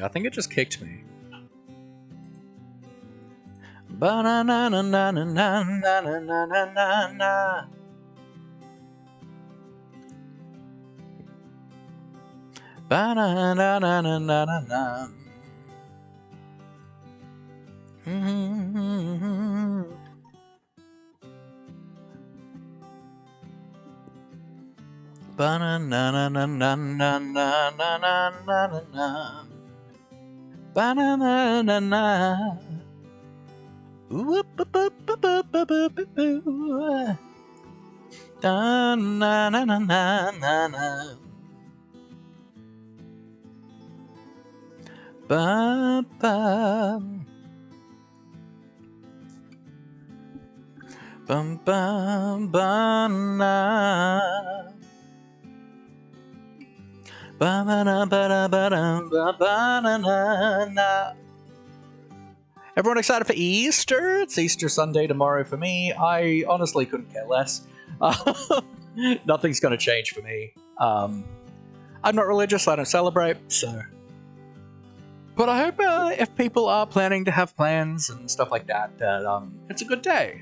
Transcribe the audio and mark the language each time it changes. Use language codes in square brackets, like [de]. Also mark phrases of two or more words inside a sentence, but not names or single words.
[en] I think it just kicked me. Ba-na-na-na-na-na-na-na-na-na-na. Ba-na-na-na-na-na-na-na. Ba-na-na-na-na-na-na-na-na-na. Ba-na-na-na-na. Whoop-a-boop-a-boop-a-boop-a-boop. Da-na-na-na-na-na. Ba-ba. Bum-bum-ba-na. Ba-ba-da-ba-da-ba-da-ba-ba-na-na-na. Everyone excited for Easter? It's Easter Sunday tomorrow for me. I honestly couldn't care less. Nothing's going to change for me. I'm not religious, I don't celebrate, so... But I hope if people are planning to have plans and stuff like that, that it's a good day.